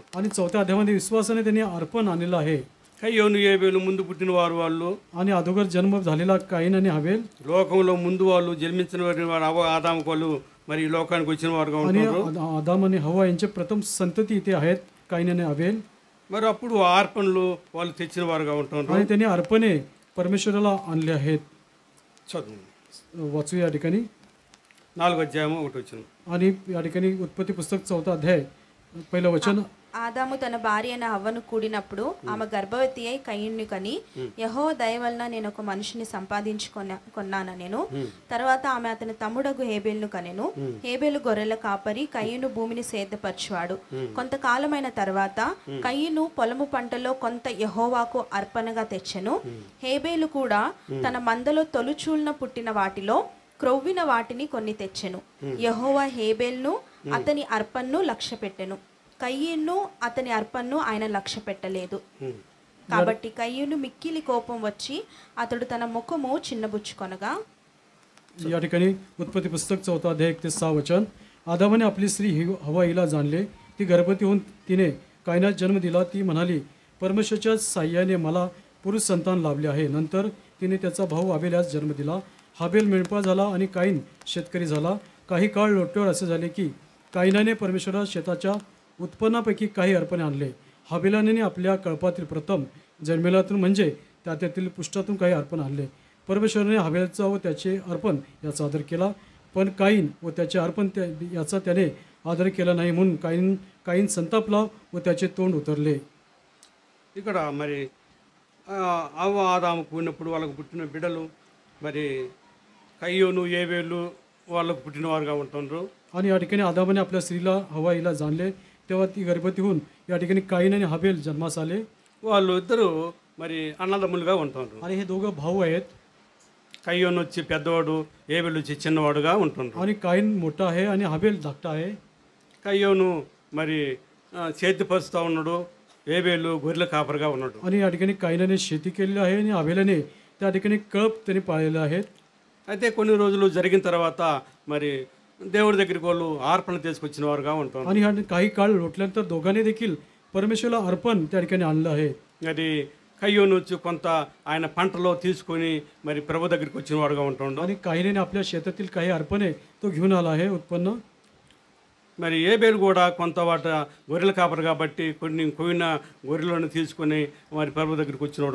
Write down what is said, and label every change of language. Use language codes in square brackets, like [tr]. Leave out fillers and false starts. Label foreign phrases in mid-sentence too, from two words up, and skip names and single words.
[mr] आणि 4थ्या अध्यायामध्ये विश्वासाने त्यांनी अर्पण आणलेलं आहे. [te] కయ్యోను ఏబేలు ముందు పుట్టిన వారు వాళ్ళు [mr] आणि अगोदर जन्म झालेला काईन आणि हवेल [te] లోకంలో ముందు వాళ్ళు జన్మించిన వారు ఆదాము వాళ్ళు మరి ఈ లోకానికి వచ్చిన వారుగా [mr] आणि [te] ఉంటున్నారు. [mr] आदाम आणि हवा यांचे प्रथम संतती इथे आहेत, काईन आणि हवेल. [te] మరి అప్పుడు ఆర్పణలు వాళ్ళు తెచ్చిన వారుగా ఉంటున్నారు. [mr] आणि त्यांनी अर्पणे परमेश्वराला आणले आहेत. [te] చదువు [mr] वाचू या ठिकाणी [te] 4వ అధ్యాయం 1వ వచనం. [mr] आणि या ठिकाणी उत्पत्ती पुस्तक 4था अध्याय पहिलं वचन. [te] ఆదాము తన భార్య అయిన హవ్వను కూడినప్పుడు ఆమె గర్భవతి అయి కయ్యుణ్ణి కని యెహోవా దయ వలన నేను ఒక మనిషిని సంపాదించుకొన్నాను నేను. తర్వాత ఆమె అతని తమ్ముడగు హేబేలును కనెను. హేబేలు గొర్రెల కాపరి, కయ్యూను భూమిని సేద్యపరచువాడు. కొంతకాలమైన తర్వాత కయ్యూను పొలము పంటలో కొంత యెహోవాకు అర్పణగా తెచ్చెను. హేబేలు కూడా తన మందలో తొలుచూలున పుట్టిన వాటిలో క్రొవ్విన వాటిని కొన్ని తెచ్చెను. యెహోవా హేబేలును అతని అర్పణను లక్ష్యపెట్టెను, కయ్యూను అతని అర్పణను ఆయన లక్ష్య పెట్టలేదు. కాబట్టి కయ్యూను మిక్కిలి కోపం వచ్చి అతడు తన ముఖము చిన్నబుచ్చుకొనగా. [mr] या ठिकाणी उत्पत्ती पुस्तक 4था अध्याय 1 ते 6 वचन. आदामाने आपली स्त्री हवा हिला जाणले, ती गर्भवती होऊन तिने कायनास जन्म दिला. ती म्हणाली, परमेश्वराच्या साह्याने मला पुरुष संतान लाभले आहे. नंतर तिने त्याचा भाऊ हाबेल यास जन्म दिला. हाबेल मेंढपाळ झाला आणि काईन शेतकरी झाला. काही काळ लोटल्यावर असे झाले की काईनाने परमेश्वरास शेताच्या उत्पन्नापैकी काही अर्पणे आणले. हाबेलाने आपल्या कळपातील प्रथम जन्मेलातून म्हणजे त्यातील पुष्टातून काही अर्पण आणले. परमेश्वराने हाबेलचा व त्याचे अर्पण याचा आदर केला, पण काईन व त्याचे अर्पण याचा त्याने आदर केला नाही. म्हणून काईन संतापला व त्याचे तोंड उतरले. [te] ఇక్కడ మరి అవ్వ ఆదాముకు ఉన్నప్పుడు వాళ్ళకు పుట్టిన బిడ్డలు మరి కయ్యోను ఏబేలు వాళ్ళకు పుట్టినవారుగా ఉంటున్నారు. [mr] आणि या ठिकाणी आदामाने आपल्या स्त्रीला हवाईला जाणले, तेव्हा ती गर्भवती होऊन या ठिकाणी काईन आणि हाबेल जन्मास आले. [te] వాళ్ళు ఇద్దరు మరి అన్నదమ్ములుగా ఉంటున్నారు. [mr] आणि हे दोघं भाऊ आहेत. [te] కయ్యోను వచ్చి పెద్దవాడు, ఏబేలు వచ్చి చిన్నవాడుగా ఉంటున్నారు. [mr] आणि काईन मोठा आहे आणि हाबेल धाकटा आहे. [te] కయ్యోను మరి చేతి పరుస్తూ ఉన్నాడు, ఏబేలు గొర్రెల కాపరిగా ఉన్నాడు. [mr] आणि या ठिकाणी काईनाने शेती केलेली आहे आणि हाबेलाने त्या ठिकाणी कळप त्यांनी पाळलेले आहेत. [te] అయితే కొన్ని రోజులు జరిగిన తర్వాత మరి దేవుడి దగ్గరికి వాళ్ళు ఆర్పణ తీసుకొచ్చిన వారుగా ఉంటారు. [mr] आणि ह्या काही काळ लोटल्यानंतर दोघांनी देखील परमेश्वराला अर्पण त्या ठिकाणी आणलं आहे. [te] అది కయ్యోను వచ్చి కొంత ఆయన పంటలో తీసుకొని మరి ప్రభు దగ్గరికి వచ్చిన వాడుగా ఉంటుండు. [mr] आणि काईनाने आपल्या शेतातील काही अर्पणे तो घेऊन आला आहे उत्पन्न. [te] మరి ఏబేలు కూడా కొంత వాట గొర్రెల కాపరి కాబట్టి కొన్ని కొయిన గొర్రెలను తీసుకొని మరి ప్రభు దగ్గరికి వచ్చినవాడు.